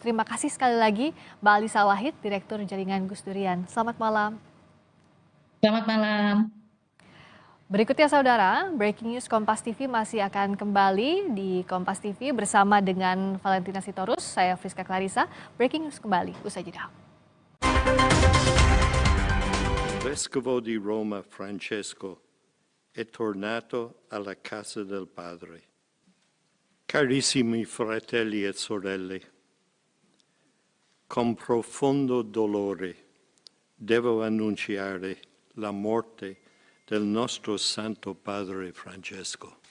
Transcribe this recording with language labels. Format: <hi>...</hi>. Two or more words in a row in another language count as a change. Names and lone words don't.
<id>Terima kasih sekali lagi Mbak Alisa Wahid, Direktur Jaringan Gus Durian. Selamat malam. Selamat malam. Berikutnya saudara, Breaking News Kompas TV masih akan kembali di Kompas TV bersama dengan Valentina Sitorus, saya Friska Clarissa. Breaking News kembali, usai jeda.</id> <it>Vescovo di Roma Francesco è tornato alla casa del Padre. Carissimi fratelli e sorelle, con profondo dolore devo annunciare la morte del nostro Santo Padre Francesco.</it>